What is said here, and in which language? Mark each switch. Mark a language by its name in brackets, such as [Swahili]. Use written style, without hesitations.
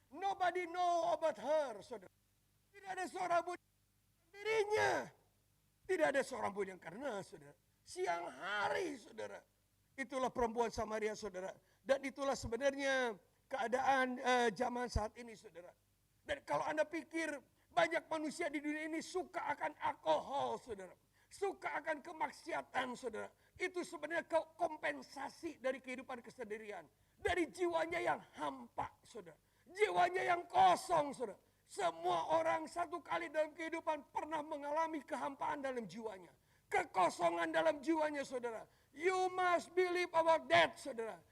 [English] Nobody know about her, saudara. [Indonesian] Tidak ada seorang pun dirinya. Tidak ada seorang pun yang karena, saudara. Siang hari, saudara. Itulah perempuan Samaria, saudara. Dan itulah sebenarnya keadaan zaman saat ini, saudara. Dan kalau Anda pikir banyak manusia di dunia ini suka akan alkohol, saudara. Suka akan kemaksiatan, saudara. Itu sebenarnya kompensasi dari kehidupan kesendirian. Dari jiwanya yang hampa, saudara. Jiwanya yang kosong, saudara. Semua orang satu kali dalam kehidupan pernah mengalami kehampaan dalam jiwanya. Kekosongan dalam jiwanya, saudara. [English] You must believe about that, saudara.